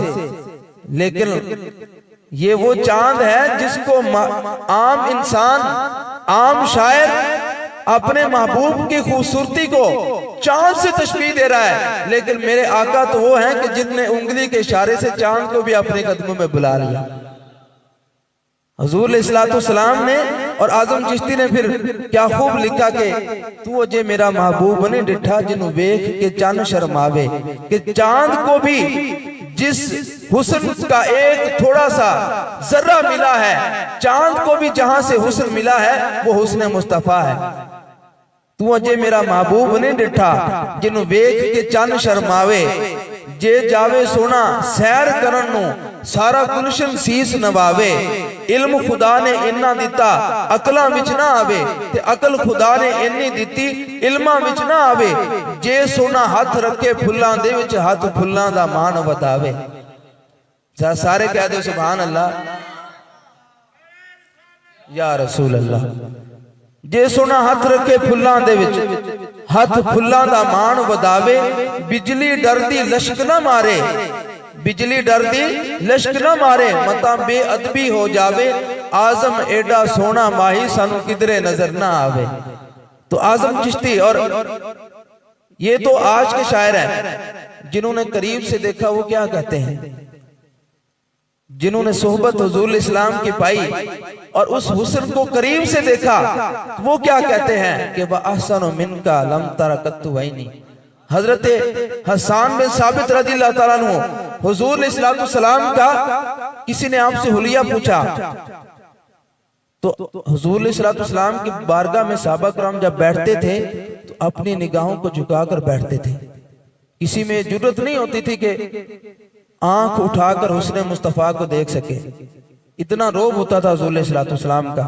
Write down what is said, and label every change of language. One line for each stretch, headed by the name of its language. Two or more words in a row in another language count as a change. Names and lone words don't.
Urdu: لیکن یہ وہ چاند ہے جس کو عام انسان، عام شاعر اپنے محبوب کی خوبصورتی کو چاند سے تشبیہ دے رہا ہے، لیکن میرے آقا تو وہ ہیں کہ جن نے انگلی کے اشارے سے چاند کو بھی اپنے قدموں میں بلا لیا۔ حضور
Arabic: علیہ السلام
Urdu: نے اور اعظم چشتی نے پھر کیا خوب لکھا کہ
Punjabi: تو اجے میرا محبوب نے ڈٹھا جنوں ویکھ کے چان شرماوے،
Urdu: کہ چاند کو بھی جس حسن کا ایک تھوڑا سا ذرہ ملا ہے، چاند کو بھی جہاں سے حسن ملا ہے وہ حسن مصطفیٰ ہے۔
Punjabi: تو اجے میرا محبوب نے ڈٹھا جنوں ویکھ کے چان شرماوے، جے جاوے سونا سیر کرن نو سارا گلشن سیس نواوے، علم خدا نے انہاں دیتا عقلاں وچ نہ آوے، تے عقل خدا نے انہی دیتی علماں وچ نہ آوے، جے سونا ہاتھ رکھے پھلاں دے وچ ہاتھ پھلاں دا مان وداوے۔ سارے کہہ دے
Arabic: سبحان اللہ یا رسول اللہ۔
Punjabi: جے سونا ہاتھ رکھے پھلاں دے وچ ہاتھ پھلاں دا مان وداوے، بجلی ڈر دی لشک نہ مارے، بجلی ڈر دی لشک نہ مارے، متا بے ادبی ہو جاوے، اعظم ایڈا سونا ماہی سانو کدرے نظر نہ آوے۔
Urdu: تو اعظم چشتی، اور یہ تو آج کے شاعر ہیں جنہوں نے قریب سے دیکھا وہ کیا کہتے ہیں، جنہوں نے صحبت حضور
Arabic: علیہ السلام
Urdu: کی پائی اور اس حسن کو قریب سے دیکھا وہ کیا کہتے ہیں کہ
Arabic: وَأَحْسَنُ مِنْكَ لَمْ تَرَ قَطُّ عَيْنِي۔
Urdu: حضرت حسان بن ثابت
Arabic: رضی اللہ تعالیٰ عنہ
Urdu: حضور
Arabic: علیہ السلام
Urdu: کا کسی نے آپ سے حلیہ پوچھا تو حضور
Arabic: علیہ السلام
Urdu: کی بارگاہ میں صحابہ کرام جب بیٹھتے تھے تو اپنی نگاہوں کو جھکا کر بیٹھتے تھے، کسی میں جرت نہیں ہوتی تھی کہ آنکھ اٹھا کر حسن مصطفیٰ کو دیکھ سکے، اتنا روب ہوتا تھا حضور
Arabic: علیہ السلام
Urdu: کا۔